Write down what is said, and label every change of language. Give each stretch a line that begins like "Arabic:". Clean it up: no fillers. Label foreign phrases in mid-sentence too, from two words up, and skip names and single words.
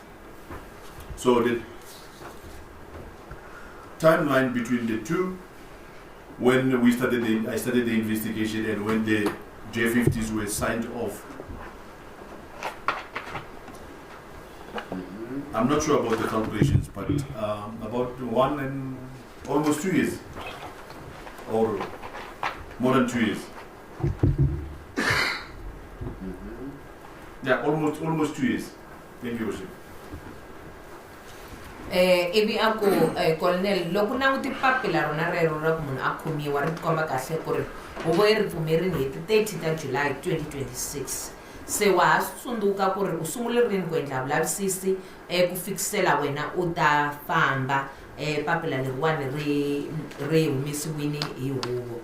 English: So the timeline between the two, when I started the investigation and when the J50s were signed off, I'm not sure about the calculations, but about 1 and almost 2 years, or more than 2 years. Yeah, almost 2 years. Thank you, Worship.
Tsonga: Ivi ako colonel loko nanguti papila rona rero ra ku munhu a khomiwa ri komba kahle ku ri huvo yi ri pfumerini hi ti 30 ta July 2026. Se wa ha tsundzuka ku ri u sungule rini ku endla vulavisisi ku fikisela wena u ta famba papila leriwani ri humesiwini hi huvo.